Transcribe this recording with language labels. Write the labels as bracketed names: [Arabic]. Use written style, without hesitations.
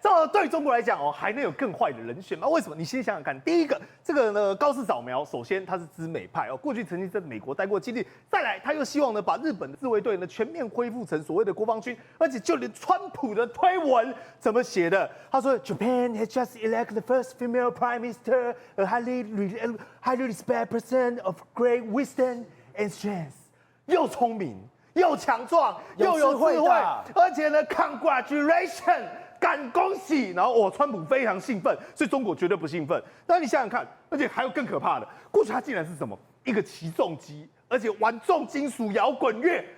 [Chinese] 这对中国来讲哦，还能有更坏的人选吗？为什么？你先想想看，第一个，这个呢高市早苗，首先他是知美派哦，过去曾经在美国待过经历，再来他又希望呢把日本的自卫队呢全面恢复成所谓的国防军，而且就连川普的推文怎么写的？他说 [English] Japan has just elected the first female prime minister, a highly respected person of great wisdom and strength， [Chinese] 又聪明。又强壮，又有智慧，而且呢 ， [English] congratulation， [Chinese] 敢恭喜！然后川普非常兴奋，所以中国绝对不兴奋。但你想想看，而且还有更可怕的，过去他竟然是什么？一个起重机，而且玩重金属摇滚乐。